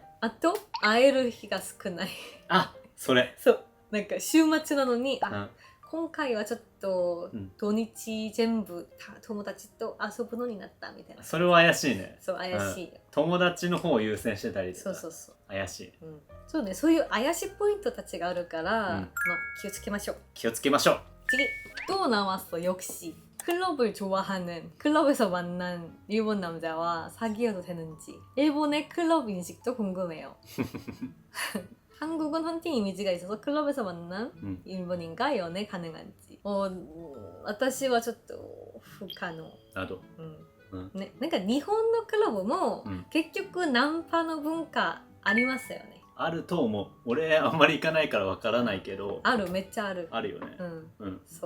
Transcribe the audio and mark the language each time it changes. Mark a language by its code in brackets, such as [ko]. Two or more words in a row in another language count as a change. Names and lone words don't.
[ja] あと会える日が少ない。そうなんか週末なのに今回はちょっと土日全部友達と遊ぶのになったみたいな。それは怪しいね。そう怪しい。友達の方を優先してたりとか。そう怪しい。そうね。そういう怪しいポイントたちがあるから、気をつけましょう。次ドーナワスと抑止。 [ko] 클럽을 좋아하는 클럽에서 만난 일본 남자와 사귀어도 되는지 일본의 클럽 인식도 궁금해요. 한국은 헌팅 이미지가 있어서 클럽에서 만난 일본인과 연애 가능한지. [ja] 私はちょっと不可能。など。ね、なんか日本のクラブも、結局ナンパの文化ありますよね。あると思う。俺あんまり行かないからわからないけど。ある、めっちゃある。あるよね。そう。